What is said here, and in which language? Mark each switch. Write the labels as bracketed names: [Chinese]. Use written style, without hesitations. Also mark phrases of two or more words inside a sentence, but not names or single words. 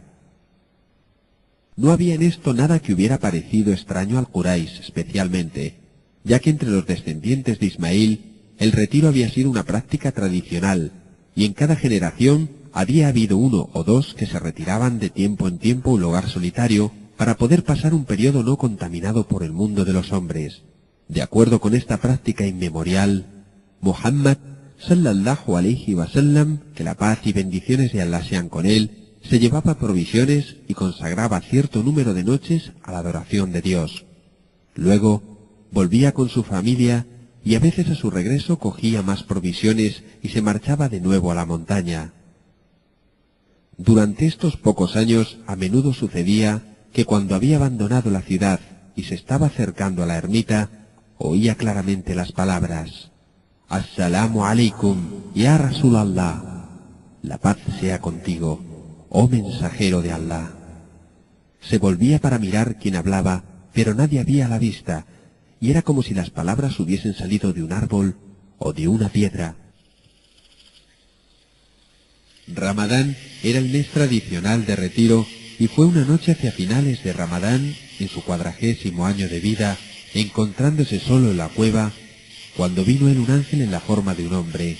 [Spanish] No había en esto nada que hubiera parecido extraño al Quraysh especialmente, ya que entre los descendientes de Ismail el retiro había sido una práctica tradicional, y en cada generación había habido uno o dos que se retiraban de tiempo en tiempo a un lugar solitario para poder pasar un periodo no contaminado por el mundo de los hombres. De acuerdo con esta práctica inmemorial, [Arabic] محمد صلى الله عليه وسلم, [Spanish] que la paz y bendiciones de Allah sean con él, se llevaba provisiones y consagraba cierto número de noches a la adoración de Dios. Luego volvía con su familia y a veces a su regreso cogía más provisiones y se marchaba de nuevo a la montaña. Durante estos pocos años a menudo sucedía que cuando había abandonado la ciudad y se estaba acercando a la ermita, oía claramente las palabras: [Arabic] السلام عليكم، يا رسول الله, [Spanish] la paz sea contigo, oh mensajero de Allah. Se volvía para mirar quién hablaba, pero nadie había a la vista, y era como si las palabras hubiesen salido de un árbol o de una piedra. Ramadán era el mes tradicional de retiro, y fue una noche hacia finales de Ramadán, en su 40º año de vida, encontrándose solo en la cueva, cuando vino él un ángel en la forma de un hombre.